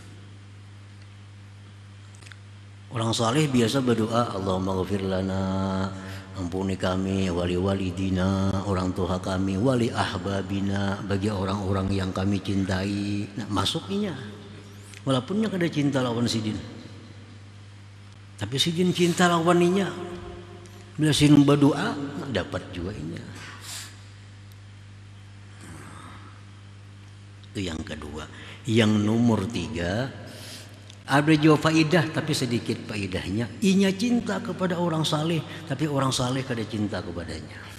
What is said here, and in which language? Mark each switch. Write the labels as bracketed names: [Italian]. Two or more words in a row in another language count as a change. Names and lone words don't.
[Indonesian] Orang saleh biasa berdoa, [Arabic] اللهم اغفر لنا, [Indonesian] ampuni kami, [Arabic] ولوالدينا, [Indonesian] orang tua kami, [Arabic] ولأحبابنا, [Indonesian] bagi orang-orang yang kami cintai. [Banjar] Nah, masukinya walaupunnya kada cinta lawan si Din, tapi si Din cinta lawaninya. Bila si Din berdoa dapat juga inya. [Indonesian] Itu yang kedua. Yang nomor 3, ada juga faidah tapi sedikit faidahnya. [Banjar] Inya cinta kepada orang saleh, tapi orang saleh kada cinta kepadanya.